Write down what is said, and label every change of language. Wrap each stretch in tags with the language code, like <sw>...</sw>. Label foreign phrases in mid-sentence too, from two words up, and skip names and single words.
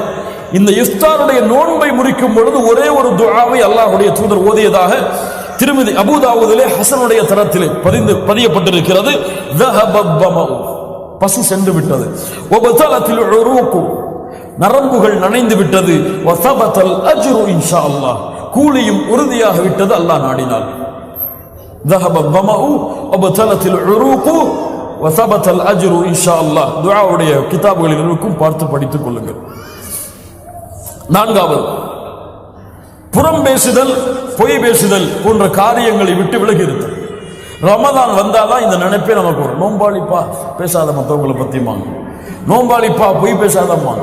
<ta>இந்த இஃப்தாருடைய நோன்பை முறிக்கும் பொழுது ஒரே ஒரு துஆவை அல்லாஹ்வுடைய தூதர் ஓதியதாக திருமிதி அபூதாவூதிலே ஹசனுடைய தரத்திலே பதியப்பட்டிருக்கிறது. பசி சென்று விட்டது,</ta> <ar>وابتلت العروق,</ar> <ta>நரம்புகள் நனைந்து விட்டது,</ta> <ar>وثبت الأجر إن شاء الله,</ar> <ta>கூலியும் உறுதியாக விட்டது அல்லாஹ் நாடினார்.</ta> <ar>ذهب الظمأ وبطلت العروق وثبت الأجر إن شاء الله.</ar> <ta>துஆவுடைய கிதாபுகளில் இருக்கும், பார்த்து படித்துக் கொள்ளுங்கள். நான்காவது, புறம் பேசுதல், பொய் பேசுதல் போன்ற காரியங்களை விட்டு விலகி இருத்தல். ரமதான் வந்தாதான் இந்த நினைப்பே நமக்கு வரும். நோம்பாளிப்பா பேசாத மற்றவங்களை பத்தியுமாங்க, நோம்பாளிப்பா பொய் பேசாதம்மாங்க.</ta>